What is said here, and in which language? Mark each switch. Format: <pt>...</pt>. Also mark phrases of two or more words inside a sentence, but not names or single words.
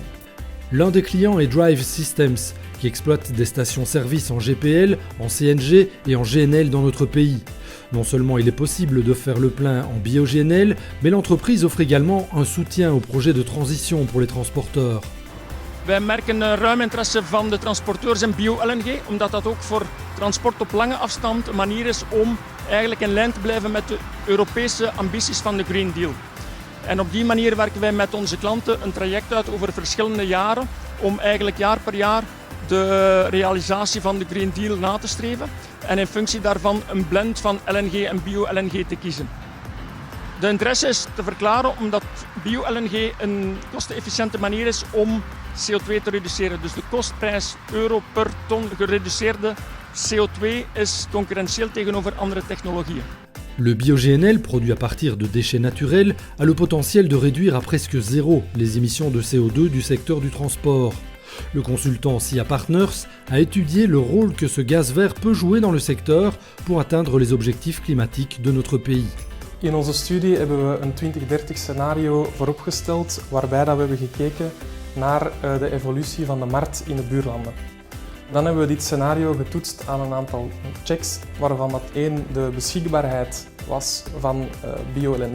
<fr>L'un des clients est Drive Systems, qui exploite des stations-service en GPL, en CNG et en GNL dans notre pays. Non seulement il est possible de faire le plein en bio-GNL, mais l'entreprise offre également un soutien au projet de transition pour les transporteurs.</fr> <nl>Wij merken ruim interesse van de transporteurs in bio-LNG, omdat dat ook voor transport op lange afstand een manier is om eigenlijk in lijn te blijven met de Europese ambities van de Green Deal. En op die manier werken wij met onze klanten een traject uit over verschillende jaren om eigenlijk jaar per jaar de realisatie van de Green Deal na te streven en in functie daarvan een blend van LNG en bio-LNG te kiezen. De interesse is te verklaren omdat bio-LNG een kostenefficiënte manier is om CO2 te reduceren. Dus de kostprijs euro per ton gereduceerde CO2 is concurrentieel tegenover andere technologieën.</nl> <fr>Le bio-GNL, produit à partir de déchets naturels, a le potentiel de réduire à presque zéro les émissions de CO2 du secteur du transport. Le consultant SIA Partners a étudié le rôle que ce gaz vert peut jouer dans le secteur pour atteindre les objectifs climatiques de notre pays.</fr> <nl>In onze studie hebben we een 2030 scenario vooropgesteld waarbij we hebben gekeken naar de evolutie van de markt in de buurlanden. Dan hebben we dit scenario getoetst aan een aantal checks, waarvan dat één de beschikbaarheid was van bio-LNG.</nl>